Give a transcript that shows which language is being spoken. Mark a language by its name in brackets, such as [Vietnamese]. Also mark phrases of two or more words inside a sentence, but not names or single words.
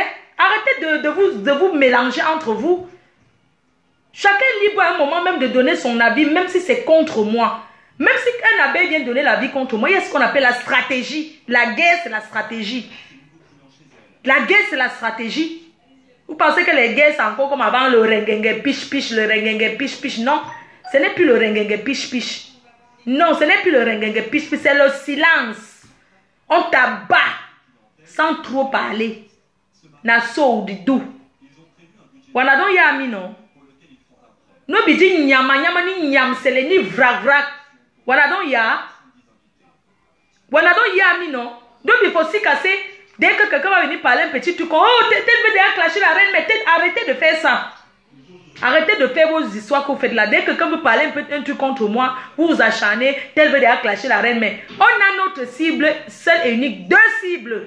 [French] Arrêtez de vous mélanger entre vous. Chacun est libre à un moment même de donner son avis, même si c'est contre moi. Même si un abeille vient donner la vie contre moi, il y a ce qu'on appelle la stratégie. La guerre, c'est la stratégie. La guerre, c'est la stratégie. Vous pensez que les guerres, c'est encore comme avant le rengengue piche-piche, le rengengue piche-piche. Non, ce n'est plus le rengengue piche-piche. Non, ce n'est plus le rengengue piche-piche, c'est le silence. On t'abat sans trop parler. Naso ou didou. Wanadon yami non. No bidi nyama nyama ni nyam sele ni vrag vrag. Wanadon ya. Wanadon yami non. Donc il faut aussi casser. Dès que quelqu'un va venir parler un petit truc, oh, tel veut déjà clasher la reine, mais arrêtez de faire ça. Arrêtez de faire vos histoires que vous faites là. Dès que quelqu'un veut parler un truc contre moi, vous vous acharnez, tel veut déjà clasher la reine, mais on a notre cible, seule et unique, 2 cibles.